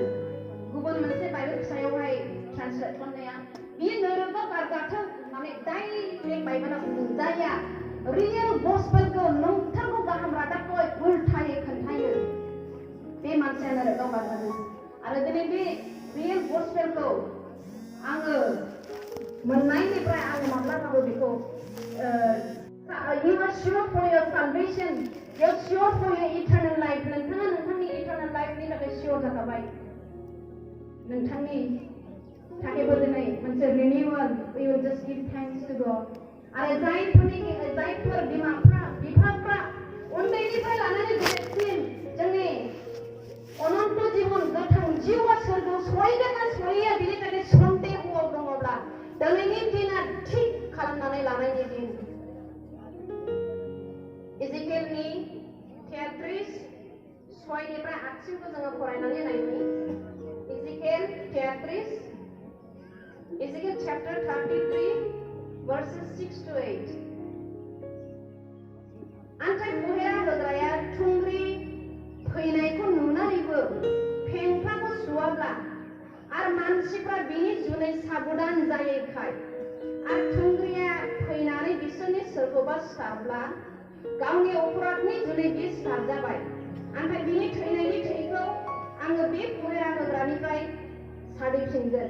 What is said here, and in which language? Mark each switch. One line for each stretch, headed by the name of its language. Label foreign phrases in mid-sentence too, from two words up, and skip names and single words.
Bodo: गुबुन मोनसे बाइबेल फिसायावहाय ट्रान्सलेट खालामनाया, बियो नोरोगा बारगाथों होननानै डाइरेक्ट बाइबेलाव बुंदों। जायहा रियेल गस्पेलखौ, नंथारगौ गाहाम रादाबखौ उल्थायै खोन्थायो, बे मानसिया नोरोगा बारगागोन। आरो दिनै बे रियेल गस्पेलखौ आङो मोननायनिफ्राय आङो माब्लाबाबो बेखौ
English: you are sure for your salvation, you are sure for your eternal life.
Bodo: नोंथाङा नोंथांनि
English: eternal life
Bodo: नि थाखाय sure जाखाबाय। नोंथांनि थाखायबो दिनै मोनसे renewal,
English: we will just give thanks to God.
Bodo: आरो जायफोर बिमाफ्रा, बिफाफ्रा उन्दैनिफ्राय लानानै गेदेरसिम जोंनि अनन्त जिबन, गोथां जिउआ सोरगोआव सहैगोन ना सहैया, बिनि थाखाय सन्देहआव दङब्ला दिनैनि दिना थिग खालामनानै लानायनि दिन। इजिकेलनि 33:6-8 जोङो फरायनानै नायनि।
English: Ezekiel chapter 33 verses 6-8.
Bodo: आन्थाय बहेरा होग्राया थुंग्रि फैनायखौ नुनानैबो फेंफाखौ सुवाब्ला आरो मानसिफ्रा बिनि जुनै साबधान जायैखाय आरो थुंग्रिया फैनानै बिसोरनि सोरखौबा सारब्ला गावनि अपराधनि जुनै बे सारजाबाय ओमफ्राय बिनि थैनायनि थैखौ आङो बे पहेरा होग्रानिफ्राय सारहैफिनगोन।